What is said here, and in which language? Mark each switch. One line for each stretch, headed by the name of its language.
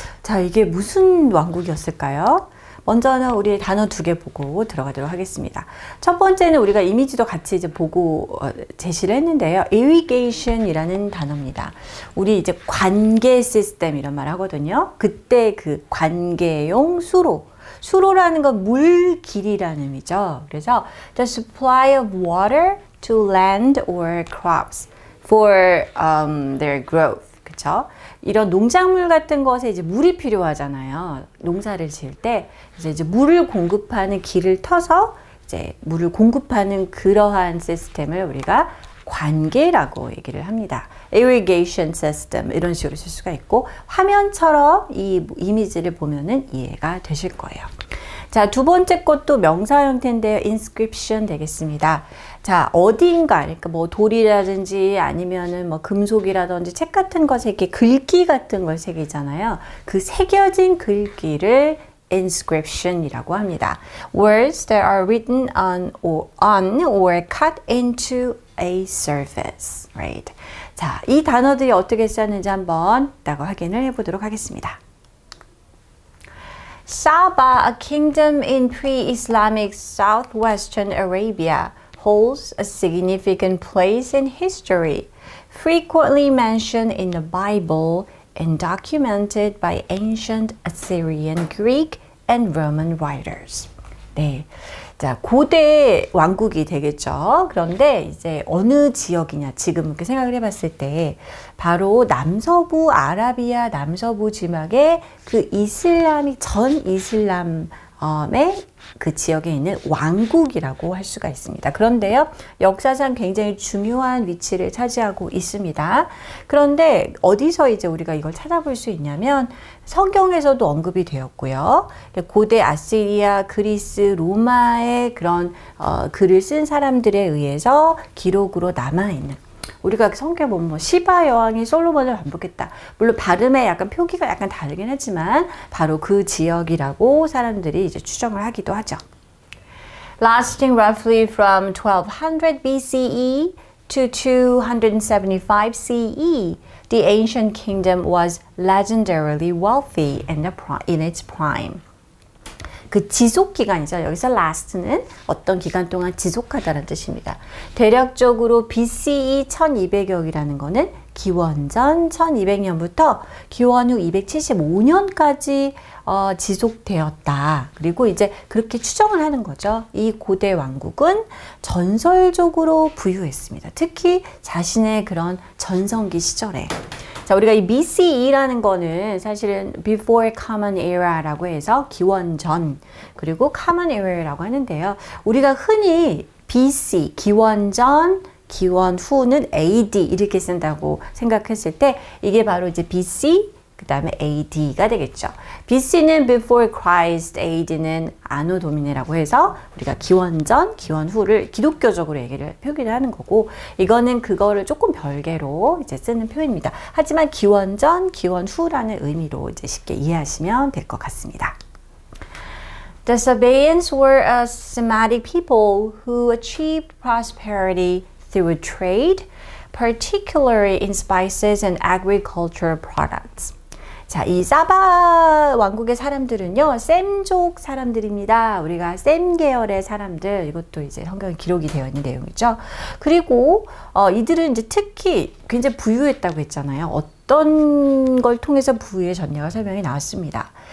Korean: 자, 이게 무슨 왕국이었을까요? 먼저는 우리 단어 두 개 보고 들어가도록 하겠습니다. 첫 번째는 우리가 이미지도 같이 이제 보고 제시를 했는데요. irrigation이라는 단어입니다. 우리 이제 관계 시스템 이런 말 하거든요. 그때 그 관계용 수로라는 건 물길이라는 의미죠. 그래서
English: the supply of water to land or crops for their growth.
Korean: 그쵸? 이런 농작물 같은 것에 이제 물이 필요하잖아요. 농사를 지을 때. 그래서 이제 물을 공급하는 길을 터서 이제 물을 공급하는 그러한 시스템을 우리가 관계라고 얘기를 합니다. irrigation system 이런 식으로 쓸 수가 있고, 화면처럼 이 이미지를 보면은 이해가 되실 거예요. 자, 두 번째 것도 명사 형태인데요. inscription 되겠습니다. 자, 어딘가, 그러니까 뭐 돌이라든지 아니면은 뭐 금속이라든지 책 같은 것에 이렇게 글귀 같은 걸 새기잖아요. 그 새겨진 글귀를 inscription이라고 합니다.
English: Words that are written on or cut into a surface, right?
Korean: 자, 이 단어들이 어떻게 쓰였는지 한번 이따가 확인을 해보도록 하겠습니다.
English: Saba, a kingdom in pre-Islamic southwestern Arabia, holds a significant place in history, frequently mentioned in the Bible and documented by ancient Assyrian, Greek, and Roman writers.
Korean: 네. 자, 고대 왕국이 되겠죠. 그런데 이제 어느 지역이냐, 지금 이렇게 생각을 해봤을 때, 바로 남서부 아라비아 남서부 지막의 그 전 이슬람의 그 지역에 있는 왕국이라고 할 수가 있습니다. 그런데요, 역사상 굉장히 중요한 위치를 차지하고 있습니다. 그런데 어디서 이제 우리가 이걸 찾아볼 수 있냐면, 성경에서도 언급이 되었고요. 고대 아시리아, 그리스, 로마의 그런 글을 쓴 사람들에 의해서 기록으로 남아있는, 우리가 성경에 보면 시바 여왕이 솔로몬을 반복했다. 물론 발음에 약간 표기가 약간 다르긴 하지만 바로 그 지역이라고 사람들이 이제 추정을 하기도 하죠.
English: Lasting roughly from 1200 BCE to 275 CE, the ancient kingdom was legendarily wealthy in its prime.
Korean: 그 지속 기간이죠. 여기서 last는 어떤 기간 동안 지속하다는 뜻입니다. 대략적으로 BCE 1200여이라는 거는 기원전 1200년부터 기원 후 275년까지 지속되었다. 그리고 이제 그렇게 추정을 하는 거죠. 이 고대 왕국은 전설적으로 부유했습니다. 특히 자신의 그런 전성기 시절에. 자, 우리가 이 BCE라는 거는 사실은 Before Common Era라고 해서 기원전, 그리고 Common Era라고 하는데요. 우리가 흔히 BC, 기원전, 기원 후는 AD 이렇게 쓴다고 생각했을 때 이게 바로 이제 BC, 그 다음에 AD가 되겠죠. BC는 Before Christ, AD는 아노 도미네라고 해서 우리가 기원전, 기원 후를 기독교적으로 표기를 하는 거고, 이거는 그거를 조금 별개로 이제 쓰는 표현입니다. 하지만 기원전, 기원 후라는 의미로 이제 쉽게 이해하시면 될 것 같습니다.
English: The Sabaeans were a Semitic people who achieved prosperity through trade, particularly in spices and agricultural products.
Korean: 자, 이 사바 왕국의 사람들은요, 셈족 사람들입니다. 우리가 셈 계열의 사람들, 이것도 이제 성경에 기록이 되어 있는 내용이죠. 그리고 이들은 이제 특히 굉장히 부유했다고 했잖아요. 어떤 걸 통해서 부유해졌냐가 설명이 나왔습니다.